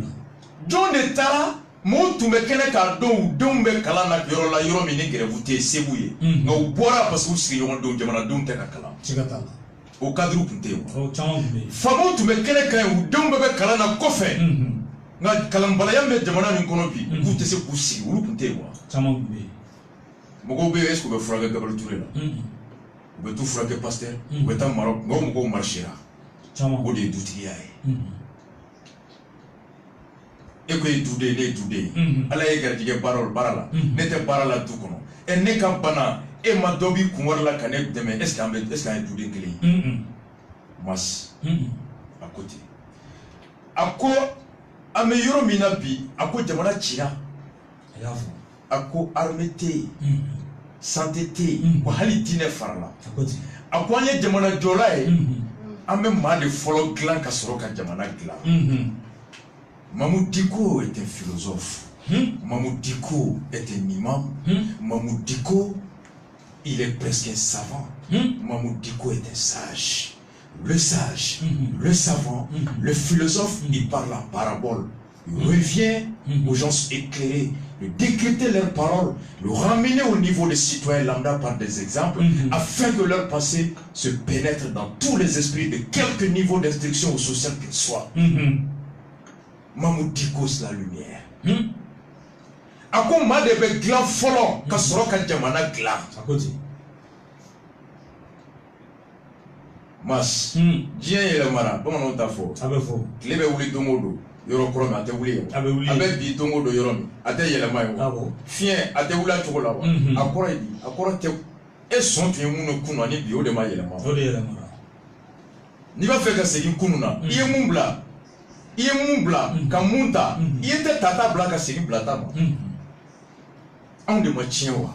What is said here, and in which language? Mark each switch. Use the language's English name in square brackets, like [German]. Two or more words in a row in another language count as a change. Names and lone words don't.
[Bambara] jɔn de taara mɔgɔw tun bɛ kɛnɛ k'a dɔn u denw bɛ kalan na yɔrɔ la yɔrɔ min ni gɛrɛfu tɛ se b'u ye nka u bɔra parce que u sigiɲɔgɔndenw jamanadenw tɛ ka kalan siga t'a la o cadre tun tɛ yen o caman tun bɛ yen faamaw tun bɛ kɛnɛ kan ye u denw bɛɛ bɛ kalan na kɔfɛ nka kalanbalaya bɛ jamana min kɔnɔ bi k'u tɛ se k'u sigi olu tun tɛ yen wa caman tun bɛ yen mɔgɔw bɛ yen [French] est-ce que [Bambara] u bɛ furakɛ Gabriel Touré la u bɛ t'u furakɛ Pasteur u bɛ taa Maroc nka o mɔgɔw marchera o de ye dutigiya ye e ko ye duden ne ye duden ala ye garijɛgɛ baara la ne tɛ baara la du kɔnɔ ne ka bana e ma dɔ b'i kun wari la ka ne dɛmɛ [French] est-ce que [Bambara] an ye duden kelen ye mas a ko ten a ko an bɛ yɔrɔ min na bi a ko jamana cira a y'a fɔ a ko armée tɛ yen santé tɛ yen wa hali diinɛ farala a ko ten a ko an ye jamana jɔla ye an bɛ maa de fɔlɔ dilan ka sɔrɔ ka jamana dilan. [French] Mamou Dicko est un philosophe. Mamou Dicko est un imam. Mamou Dicko, il est presque un savant. Mamou Dicko est un sage. Le sage, le savant, le philosophe, il parle en parabole. Il revient aux gens éclairés, de décrypter leurs paroles, le ramener au niveau des citoyens lambda par des exemples, afin que leur pensée se pénètre dans tous les esprits de quelque niveau d'instruction ou social qu'il soit. Mamou Dicko, c'est la lumière. [Bambara] A quoi m'a de glan folon, ka soroka jamana glan. [French] À côté. [Bambara] Mas, diɲɛ yɛlɛmana bamananw t'a fɔ A bɛ fɔ. tile bɛ wuli don o don yɔrɔ kɔrɔ min a tɛ wuli ye A bɛ wuli. a bɛ bi don o don yɔrɔ min a tɛ yɛlɛma ye Awɔ. fiɲɛ a tɛ wuli a cogo la wa a kɔrɔ ye di a kɔrɔ tɛ e sɔn tun ye minnu kun na ni bi o de ma yɛlɛma O de yɛlɛmana. n'i b'a fɛ ka segin kunun na i ye mun bila i ye mun bila ka mun ta i ye tɛ tata bila ka segin bila ta ma anw de ma tiɲɛ wa